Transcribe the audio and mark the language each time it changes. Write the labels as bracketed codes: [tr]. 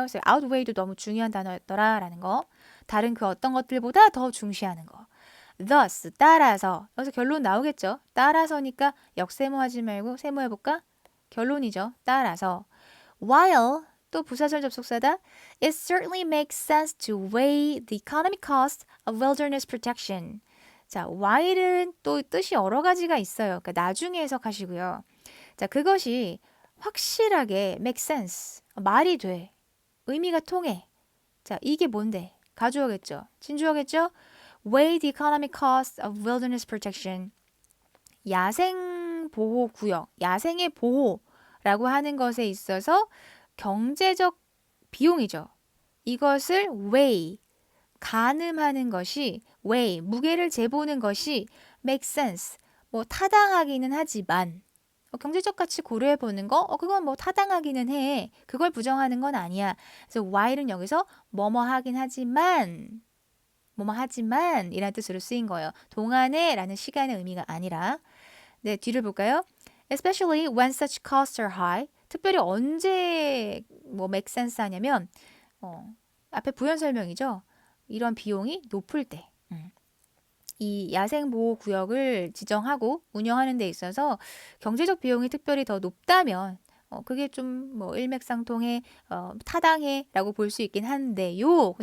[ko] 그래서 outweigh도 너무 중요한 단어였더라라는 거. 다른 그 어떤 것들보다 더 중시하는 거. thus, 따라서. 여기서 결론 나오겠죠. 따라서니까 역세모하지 말고 세모해볼까? 결론이죠. 따라서. while, 또 부사절 접속사다. [en] It certainly makes sense to weigh the economic cost of wilderness protection. [ko] 자, while은 또 뜻이 여러 가지가 있어요. 그러니까 나중에 해석하시고요. 자, 그것이 확실하게 [en] make sense. [ko] 말이 돼. 의미가 통해. 자, 이게 뭔데? 가주어겠죠. 진주어겠죠? [en] weigh the economic cost of wilderness protection. [ko] 야생 보호 구역, 야생의 보호라고 하는 것에 있어서 경제적 비용이죠. 이것을 weigh, 가늠하는 것이 weigh, 무게를 재보는 것이 [en] make sense, [ko] 뭐 타당하기는 하지만 경제적 가치 고려해 보는 거, 그건 뭐 타당하기는 해. 그걸 부정하는 건 아니야. 그래서 while은 여기서 뭐뭐 하긴 하지만, 뭐뭐 하지만 이라는 뜻으로 쓰인 거예요. 동안에 라는 시간의 의미가 아니라. 네, 뒤를 볼까요? [en] Especially when such costs are high. [ko] 특별히 언제 뭐 [en] make sense [ko] 하냐면, 앞에 부연 설명이죠. 이런 비용이 높을 때. 이 야생보호구역을 지정하고 운영하는 데 있어서 경제적 비용이 특별히 더 높다면 그게 좀 뭐 일맥상통해, 타당해 라고 볼 수 있긴 한데요.